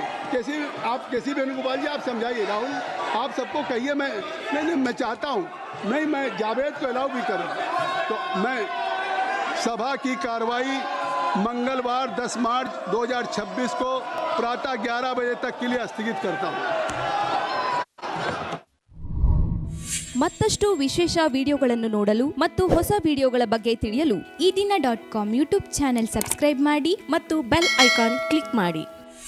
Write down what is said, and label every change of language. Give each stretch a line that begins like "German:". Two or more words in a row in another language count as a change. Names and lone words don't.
Hindi: केसी वेणुगोपाल जी आप समझाइए. राहुल आप सबको कहिए. मैं चाहता हूँ, मैं जावेद को अलाउ भी करूँ. तो मैं सभा की कार्रवाई मंगलवार 10 मार्च 2026 को प्रातः 11 बजे तक के लिए स्थगित करता हूँ.
Kannada: ಮತ್ತಷ್ಟು ವಿಶೇಷ ವಿಡಿಯೋಗಳನ್ನು ನೋಡಲು ಮತ್ತು ಹೊಸ ವಿಡಿಯೋಗಳ ಬಗ್ಗೆ ತಿಳಿಯಲು EDina.com
English: YouTube channel subscribe
Kannada: ಮಾಡಿ ಮತ್ತು
English: bell icon click
Kannada: ಮಾಡಿ.